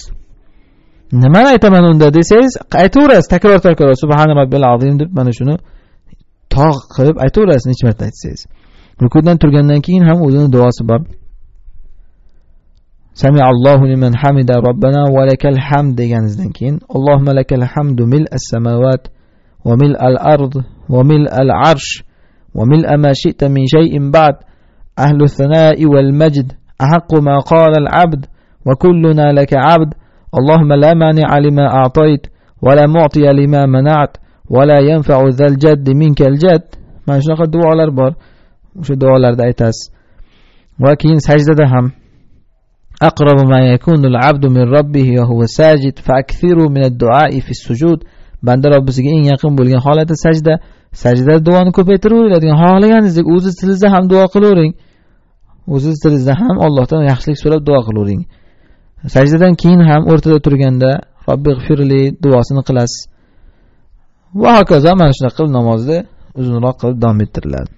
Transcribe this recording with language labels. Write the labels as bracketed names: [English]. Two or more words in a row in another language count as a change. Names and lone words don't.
[Uzbek] Nima aytaman unda desangiz, aytaverasiz, takror [Arabic] سبحان ربي العظيم [Uzbek] deb mana shuni tog' qilib aytaverasiz, necha marta aytsangiz. Rukudan turgandan keyin ham o'zining duosi bor. [Arabic] سمع الله لمن حمده ربنا ولك الحمد [Uzbek] deganingizdan keyin [Arabic] اللهم لك الحمد ملء السماوات وملء الأرض وملء العرش وملء ما شئت من شيء بعد أهل الثناء والمجد أحق ما قال العبد وكلنا لك عبد اللهم لا مانع لما أعطيت ولا معطي لما منعت ولا ينفع ذا الجد منك الجد. [Uzbek] Mana shunaqa duolar bor. O'sha duolarda aytasiz. Va keyin sajdada ham [Arabic] أقرب ما يكون العبد من ربه وهو ساجد فأكثروا من الدعاء في السجود. [Uzbek] Banda Robbisiga eng yaqin bo'lgan holati sajda. Sajdada duoni ko'paytiraveradigan, xohlaganingizdek o'zingiz tilingizda ham duo qilavering. O'zingiz tilingizda ham Allohdan yaxshilik so'rab duo qilavering. Sajdadan keyin ham o'rtada turganda Robbighfirli duosini qilasiz. Va hokazo mana shunaqa qilib namozni uzunroq qilib davom ettiriladi.